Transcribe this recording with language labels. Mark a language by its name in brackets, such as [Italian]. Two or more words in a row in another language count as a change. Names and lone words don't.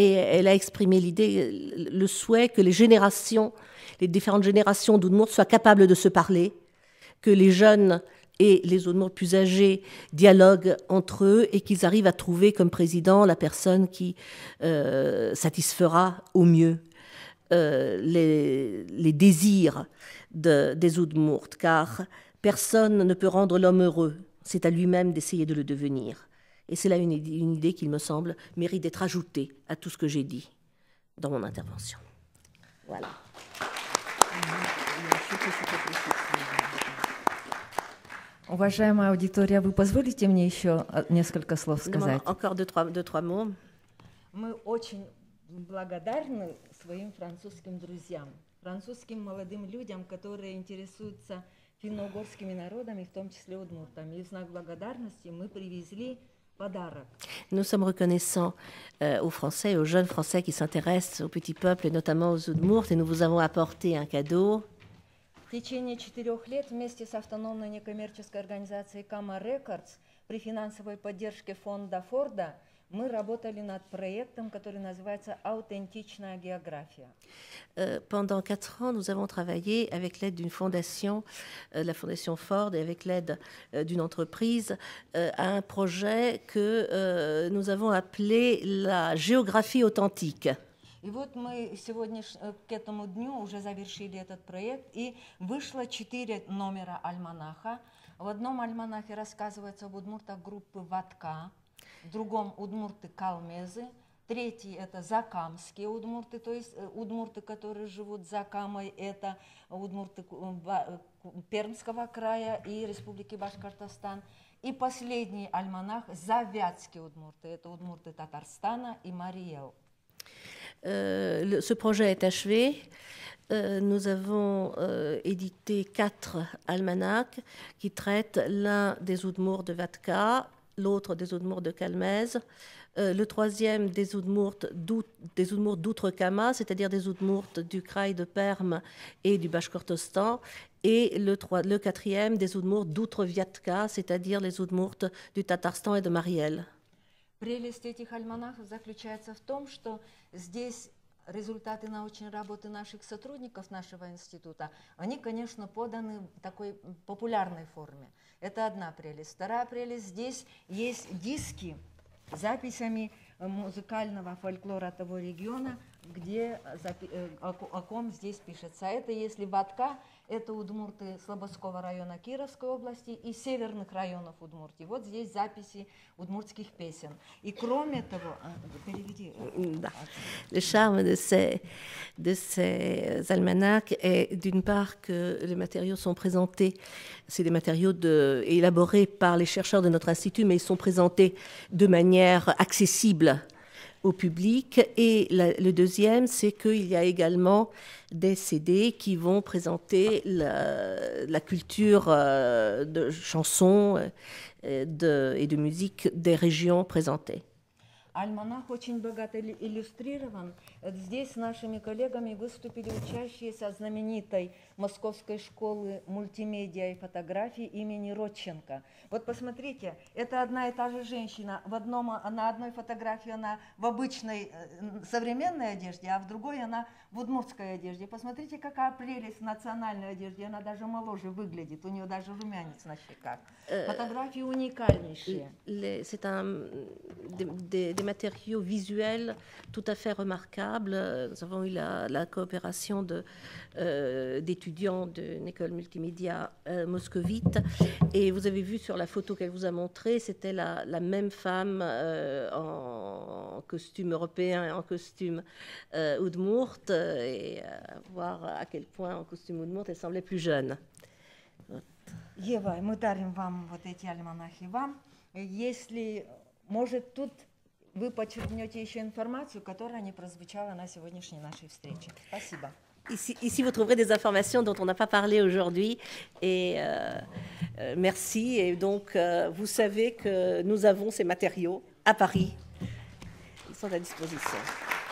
[French] Et elle a exprimé l'idée, le souhait que les différentes générations d'Udmurts soient capables de se parler, que les jeunes et les Udmurts plus âgés dialoguent entre eux et qu'ils arrivent à trouver comme président la personne qui satisfera au mieux les désirs des Udmurts, car personne ne peut rendre l'homme heureux, c'est à lui-même d'essayer de le devenir. Et c'est là une idée qui, me semble, mérite d'être ajoutée à tout ce que j'ai dit dans mon intervention. Voilà. [Russian] Уважаемая аудитория, вы позволите мне еще несколько слов сказать? [French] Encore deux, trois mots. [Russian] Мы очень благодарны своим французским друзьям, французским молодым людям, которые интересуются финно-угорскими народами, в том числе удмуртами. И в знак благодарности мы привезли подарок. [French] Nous sommes reconnaissants aux Français, aux jeunes Français qui s'intéressent aux petits peuples, et notamment aux Udmurts, et nous vous avons apporté un cadeau. [Russian] В течение 4 лет вместе с автономной некоммерческой организацией Kama Records при финансовой поддержке фонда Форда мы работали над проектом, который называется «Аутентичная география». [French] Pendant 4 ans, nous avons travaillé avec l'aide d'une fondation, la fondation Ford, et avec l'aide d'une entreprise, à un projet que nous avons appelé la géographie authentique. [Russian] И вот мы сегодня к этому дню уже завершили этот проект, и вышло 4 номера альманаха. В одном альманахе рассказывается об удмуртах группы Ватка, в другом удмурты Калмезы, третий это закамские удмурты, то есть удмурты, которые живут за Камой, это удмурты Пермского края и Республики Башкортостан. И последний альманах завятские удмурты, это удмурты Татарстана и Мариэл. [French] Ce projet est achevé. Nous avons édité 4 almanachs qui traitent l'un des Udmurts de Vatka, l'autre des Udmurts de Kalmez, le troisième des Udmurts d'Outre-Kama, c'est-à-dire des Udmurts du Kraï de Perm et du Bashkortostan, et le quatrième des Udmurts d'Outre-Vyatka, c'est-à-dire les Udmurts du Tatarstan et de Mariel. [Russian] Прелесть этих альманахов заключается в том, что здесь результаты научной работы наших сотрудников нашего института, они, конечно, поданы в такой популярной форме. Это одна прелесть. Вторая прелесть, здесь есть диски с записями музыкального фольклора того региона, где, о ком здесь пишется. Это если Ватка, это удмурты Слободского района Кировской области и северных районов Удмуртии. Вот здесь записи удмуртских песен. И кроме того, переведи. [French] Le charme de ces almanachs est d'une part que les matériaux sont présentés, c'est des matériaux élaborés par les chercheurs de notre institut, mais ils sont présentés de manière accessible au public. Et le deuxième, c'est qu'il y a également des CD qui vont présenter la culture de chansons et de musique des régions présentées. [Russian] Альманах очень богато иллюстрирован. Здесь с нашими коллегами выступили учащиеся знаменитой Московской школы мультимедиа и фотографии имени Родченко. Вот посмотрите, это одна и та же женщина. На одной фотографии она в обычной современной одежде, а в другой она в удмуртской одежде. Посмотрите, какая прелесть в национальной одежде. Она даже моложе выглядит, у нее даже румянец на щеках. Фотографии уникальнейшие. [French] C'est des matériaux visuels tout à fait remarquables. Nous avons eu la coopération d'étudiants d'une école multimédia moscovite. Et vous avez vu sur la photo qu'elle vous a montrée, c'était la même femme en costume européen et en costume udmurt. Et voir à quel point en costume udmurt elle semblait plus jeune. [Russian] Ева, мы дарим вам вот эти альманахи вам. Если, может, тут вы подчеркнете еще информацию, которая не прозвучала на сегодняшней нашей встрече. Спасибо. [French] Ici, vous trouverez des informations dont on n'a pas parlé aujourd'hui. Et merci. Et donc, vous savez que nous avons ces matériaux à Paris. Ils sont à disposition.